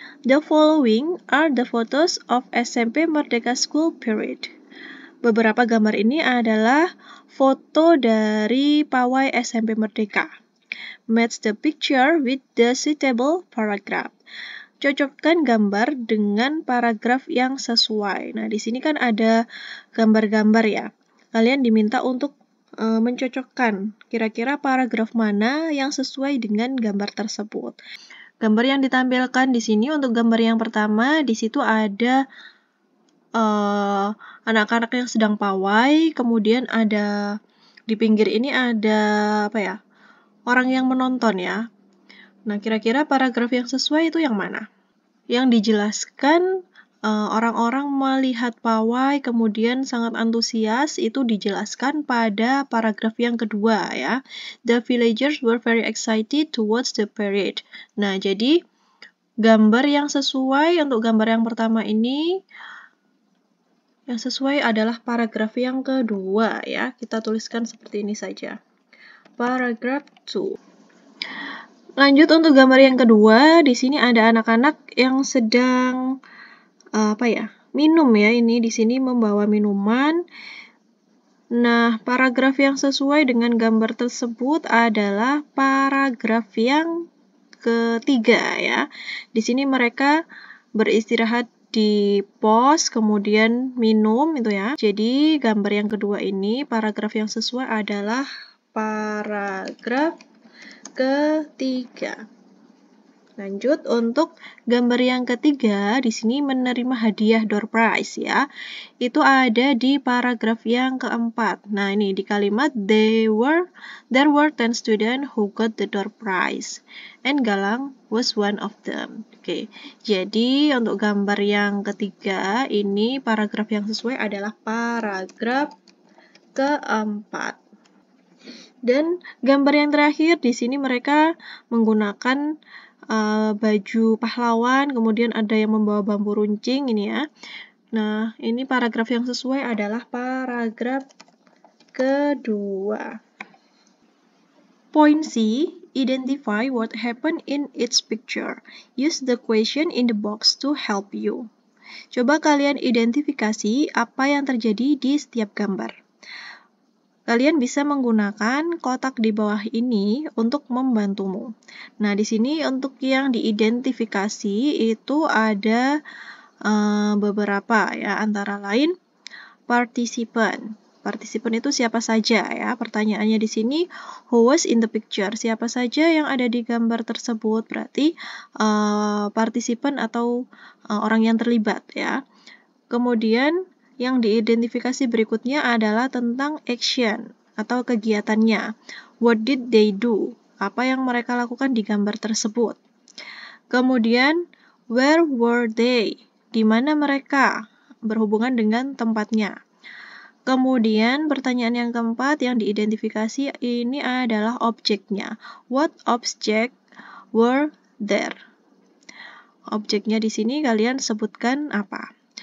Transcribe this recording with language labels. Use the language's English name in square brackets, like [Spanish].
[English] The following are the photos of SMP Merdeka School Parade. [Indonesian] Beberapa gambar ini adalah foto dari pawai SMP Merdeka. [English] Match the picture with the suitable paragraph. [Indonesian] Cocokkan gambar dengan paragraf yang sesuai. Nah, di sini kan ada gambar-gambar ya. Kalian diminta untuk mencocokkan kira-kira paragraf mana yang sesuai dengan gambar tersebut. Gambar yang ditampilkan di sini untuk gambar yang pertama, di situ ada anak-anak yang sedang pawai, kemudian ada di pinggir ini ada orang yang menonton ya. Nah, kira-kira paragraf yang sesuai itu yang mana? Yang dijelaskan orang-orang melihat pawai kemudian sangat antusias, itu dijelaskan pada paragraf yang kedua ya. [English] The villagers were very excited to watch the parade. [Indonesian] Nah, jadi gambar yang sesuai untuk gambar yang pertama ini, yang sesuai adalah paragraf yang kedua ya. Kita tuliskan seperti ini saja. Paragraf 2. Lanjut untuk gambar yang kedua, di sini ada anak-anak yang sedang minum ya. Ini di sini membawa minuman. Nah, paragraf yang sesuai dengan gambar tersebut adalah paragraf yang ketiga ya. Di sini mereka beristirahat di pos, kemudian minum itu ya. Jadi gambar yang kedua ini, paragraf yang sesuai adalah paragraf ketiga. Lanjut untuk gambar yang ketiga, di sini menerima hadiah door prize ya. Itu ada di paragraf yang keempat. Nah, ini di kalimat [English] there were 10 students who got the door prize and Galang was one of them. [Indonesian] Oke. Jadi untuk gambar yang ketiga, ini paragraf yang sesuai adalah paragraf keempat. Dan gambar yang terakhir di sini mereka menggunakan baju pahlawan, kemudian ada yang membawa bambu runcing ini ya. Nah, ini paragraf yang sesuai adalah paragraf kedua. [English] Point C, identify what happened in each picture. Use the question in the box to help you. [Indonesian] Coba kalian identifikasi apa yang terjadi di setiap gambar. Kalian bisa menggunakan kotak di bawah ini untuk membantumu. Nah, di sini untuk yang diidentifikasi itu ada beberapa ya, antara lain partisipan. Partisipan itu siapa saja ya? Pertanyaannya di sini, [English] who was in the picture? [Indonesian] Siapa saja yang ada di gambar tersebut? Berarti partisipan atau orang yang terlibat ya. Kemudian yang diidentifikasi berikutnya adalah tentang action atau kegiatannya. [English] What did they do? [Indonesian] Apa yang mereka lakukan di gambar tersebut. Kemudian, [English] where were they? [Indonesian] Di mana mereka? Berhubungan dengan tempatnya. Kemudian, pertanyaan yang keempat yang diidentifikasi ini adalah objeknya. [English] What object were there? [Indonesian] Objeknya di sini kalian sebutkan apa?